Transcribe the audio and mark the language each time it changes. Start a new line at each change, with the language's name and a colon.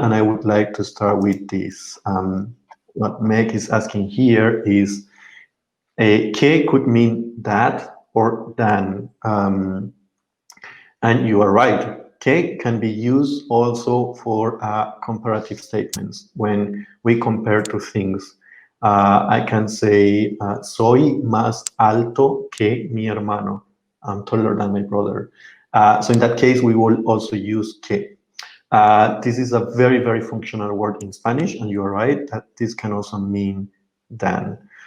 English: And I would like to start with this. What Meg is asking here is, que could mean that or than. And you are right. Que can be used also for comparative statements when we compare two things. I can say,
Spanish: soy más alto que mi hermano.
English: I'm taller than my brother. So in that case, we will also use que. This is a very, very functional word in Spanish, and you're right that this can also mean than.